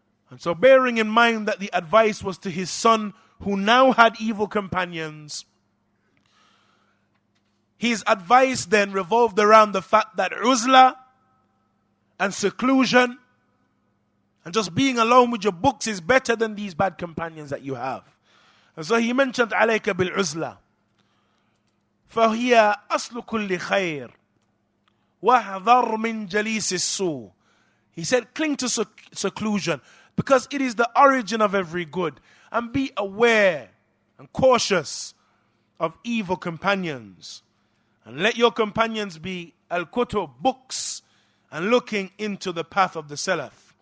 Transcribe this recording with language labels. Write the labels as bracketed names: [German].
[English] And so, bearing in mind that the advice was to his son who now had evil companions, his advice then revolved around the fact that uzla and seclusion and just being alone with your books is better than these bad companions that you have. And so he mentioned [Arabic] عليك بالعزلة فهي أصل كل خير وَاحْذَرْ مِنْ جَلِيسِ السُّوءِ. [English] He said, cling to seclusion, because it is the origin of every good. And be aware and cautious of evil companions. And let your companions be al-kutub, books, and looking into the path of the Salaf.